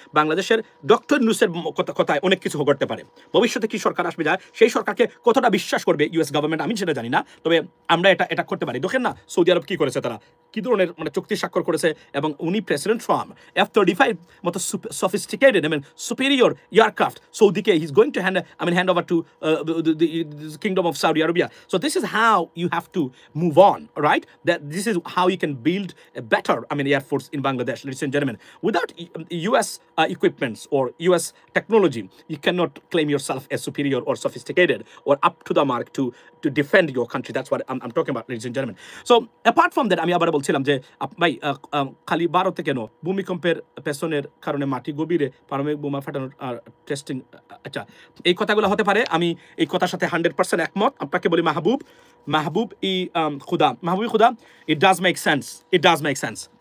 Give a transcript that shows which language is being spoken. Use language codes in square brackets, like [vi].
[bn] বাংলাদেশের ডক্টর ইউনূসের কথায় অনেক কিছু ঘটতে পারে। ভবিষ্যতে কি সরকার আসবে যায়, সেই সরকারকে কতটা বিশ্বাস করবে ইউএস গভর্নমেন্ট আমি সেটা জানি না, তবে আমরা এটা করতে পারি। দেখেন না সৌদি আরব কি করেছে, তারা কি ধরনের মানে চুক্তি স্বাক্ষর করেছে, এবং উনি প্রেসিডেন্ট ট্রাম্প F-35 মতো [en] sophisticated, I mean superior aircraft [bn] সৌদিকে [en] he's going to hand over to the kingdom of Saudi Arabia. So this is how you have to move on, right? That this is how you can build a better, I mean, air force in Bangladesh, ladies and gentlemen. Without US equipments or US technology, you cannot claim yourself as superior or sophisticated or up to the mark to defend your country. That's what I'm talking about, ladies and gentlemen. So apart from that, [bn] আমি আবার বলছিলাম যে ভাই খালি ভারতে কেন ভূমিকম্পের পেছনের কারণে মাটি গভীরে পারমাণবিক বোমা ফাটানোর টেস্টিং, আচ্ছা এই কথাগুলো হতে পারে, আমি এই কথার সাথে 100% একমত। আপনাকে বলি মাহবুব খুদা, [en] It does make sense.